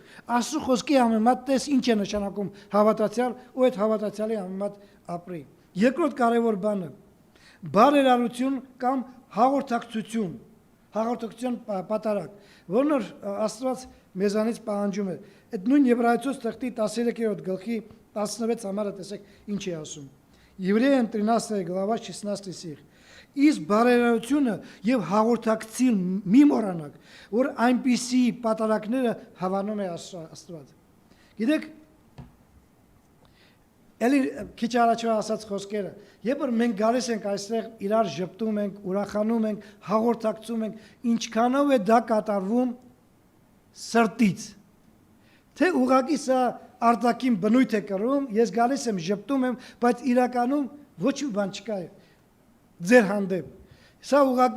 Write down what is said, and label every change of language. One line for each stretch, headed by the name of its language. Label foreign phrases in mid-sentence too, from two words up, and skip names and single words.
Armenian: Աստծո խոսքի համեմատ տես ինչ է նշանակում հավատացյալ, ու այդ հավատացյալի համեմատ ապրի։ Երկրորդ կարևոր բանը բարերարություն կամ հաղորդակցություն, հաղորդակցության պատարագ, որն որ Աստված մեզանից պահանջում է։ Այդ նույն Եբրայեցոց թղթի 13-րդ գլխի 16 համարը տեսեք ինչ է ասում։
Russian: Евреям 13 глава 16 стих։
Armenian: Իսկ բարերարությունը եւ հաղորդակցին մի մոռանաք, որ այնպիսի պատարագները հավանում է Աստված։ Գիտեք, Էլի քիչ առաջ ասած խոսքերը, երբ որ մենք գալիս ենք այստեղ իրար ժպտում ենք, ուրախանում ենք, հաղորդակցում ենք, ինչքանով է դա կատարվում սրտից։ Թե ուղղակի սա արտաքին բնույթ է կրում, ես գալիս եմ ժպտում եմ, բայց իրականում ոչ մի բան չկա ձեր հանդեպ։ Սա ուղղակի